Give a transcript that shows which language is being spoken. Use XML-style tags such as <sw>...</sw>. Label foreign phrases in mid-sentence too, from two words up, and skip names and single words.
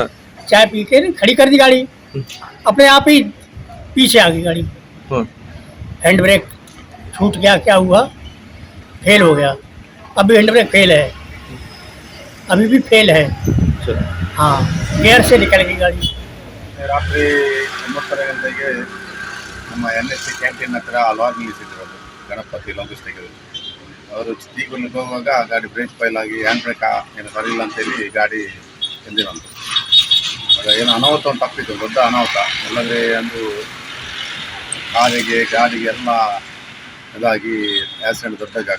<hi>चाय पी के खड़ी कर दी गाड़ी, अपने आप ही पीछे आ गई गाड़ी। हाँ।</hi> <en>hand brake</en> <hi>छूट गया, क्या हुआ, फेल हो गया। अभी</hi> <en>hand brake fail</en> <hi>है, अभी भी फेल है। हाँ, गियर से निकल गई गाड़ी।</hi> <kn>ರಾತ್ರಿ 9:30 ಗಂಟೆಗೆ ನಮ್ಮ NSC ಕ್ಯಾಂಟೀನ್ ಹತ್ರ ಲಾರಿ ನಿಲ್ಲಿಸಿದ್ರು. ಗಣಪತಿ ಲಾಜಿಸ್ಟಿಕ್ ಅವರು ಟೀಗೊಂಡು ಹೋಗುವಾಗ ಗಾಡಿ</kn> <en>brake fail</en> <kn>ಆಗಿ</kn> <en>hand brake</en> <kn>ಏನು ಸರಿಯಿಲ್ಲ ಅಂತೇಳಿ ಗಾಡಿ ಎಂದಿರಂತು. ಏನು ಅನಾಹುತ ಒಂದು ತಪ್ಪಿತ್ತು, ದೊಡ್ಡ ಅನಾಹುತ. ಎಲ್ಲದ್ರೆ ಒಂದು ಕಾರಿಗೆ ಗಾಡಿಗೆ ಎಲ್ಲ ಇದಾಗಿ ಆಕ್ಸಿಡೆಂಟ್ ದೊಡ್ಡದಾಗಿ ಆಗ್ತಿತ್ತು.</kn>